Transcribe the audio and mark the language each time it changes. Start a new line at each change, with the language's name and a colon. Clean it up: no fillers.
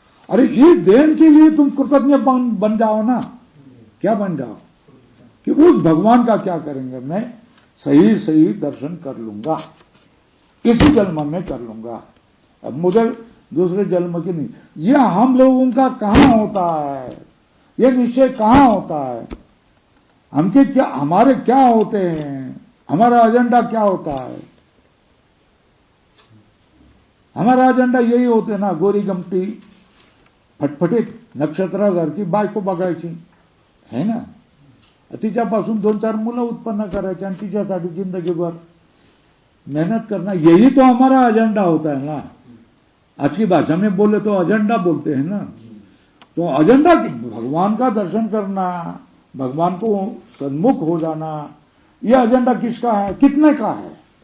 Hindi: अरे ये देन के लिए तुम कृतज्ञ बन जाओ ना, क्या बन जाओ कि उस भगवान का क्या करेंगे, मैं सही सही दर्शन कर लूंगा, इसी जन्म में कर लूंगा, अब मुझे दूसरे जन्म की नहीं। ये हम लोगों का कहां होता है, ये निश्चय कहां होता है? हमके क्या, हमारे क्या होते हैं, हमारा एजेंडा क्या होता है? हमारा एजेंडा यही होते ना,
Marathi: गोरी गमटी फटफटीत नक्षत्रासारखी बायको बघायची है ना, तिच्यापासून 2-4 मुलं उत्पन्न करायची आणि तिच्यासाठी
Hindi: जिंदगीभर मेहनत करना, यही तो हमारा एजेंडा होता है ना। आज की भाषा में बोले तो एजेंडा बोलते हैं ना। तो एजेंडा भगवान का दर्शन करना, भगवान को सन्मुख हो जाना, यह एजेंडा किसका है, कितने का है?